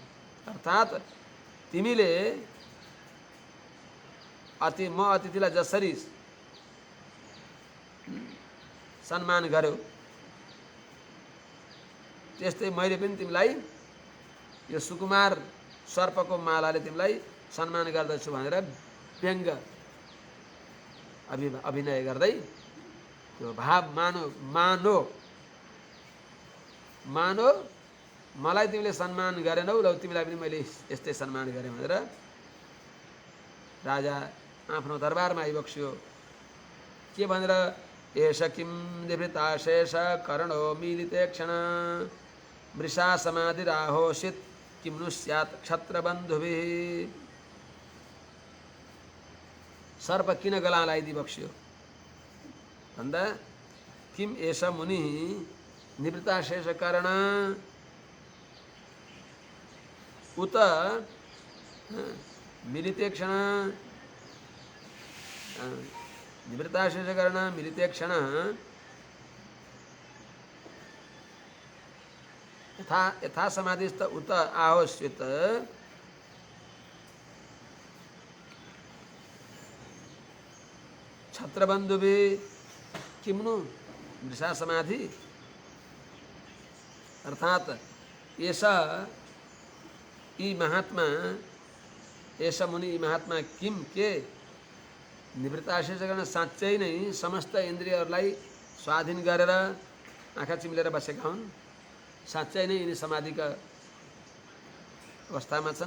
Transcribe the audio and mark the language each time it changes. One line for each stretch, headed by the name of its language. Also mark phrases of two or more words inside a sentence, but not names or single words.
Nepali: अर्थात् तिमीले म अतिथिलाई जसरी सम्मान गर्यो त्यस्तै मैले पनि तिमीलाई यो सुकुमार सर्पको मालाले तिमीलाई सम्मान गर्दछु भनेर व्यङ्ग अभिनय गर्दै त्यो भाव मानो मलाई तिमीले सम्मान गरेनौ ल तिमीलाई पनि मैले यस्तै सम्मान गरेँ भनेर राजा आफ्नो दरबारमा आइबक्स्यो। के भनेर
Sanskrit: एष किं निवृत्ताशेष कर्णो मिलिते क्षण मृषा समाधिराहोषित किं नु स्यात् क्षत्रबन्धुभिः।
Nepali: सर्प किन गला लगाइदिबक्स्यो भन्दा
Sanskrit: किम एष मुनि निवृत्ताशेष कर्ण उत मिलिते क्षण निवृत्ताशेष कर्ण मिलिते क्षण यथा समाधिस्थ उत आहोस्वित छत्रबन्धुभिः किम्नु मृषा समाधि
Nepali: अर्थात ऐसा यी महात्मा ऐसा मुनि यी महात्मा किम के निवृत्ताशेष गर्न साँच्चै नै समस्त इन्द्रियहरूलाई स्वाधीन गरेर आँखा चिम्लेर बसेका हुन्। साँच्चै नै यिनी समाधिका अवस्थामा छन्।